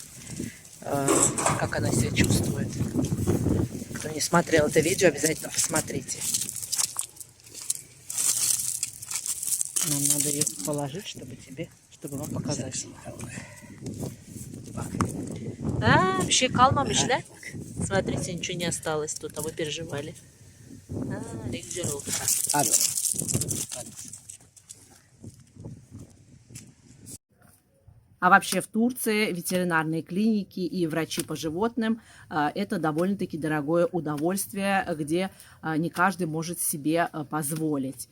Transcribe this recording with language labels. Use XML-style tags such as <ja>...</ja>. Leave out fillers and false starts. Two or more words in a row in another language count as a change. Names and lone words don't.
<ru>Как она себя чувствует. Кто не смотрел это видео, обязательно посмотрите. Нам надо ее положить, чтобы вам показать.</ru> <tr>Вообще kalmamış lan.</tr> <ru>Смотрите, ничего не осталось тут, а вы переживали.</ru> <tr>Ne güzel oldu. Hadi.</tr> <ru>А вообще в Турции ветеринарные клиники и врачи по животным это довольно-таки дорогое удовольствие, где не каждый может себе позволить.</ru>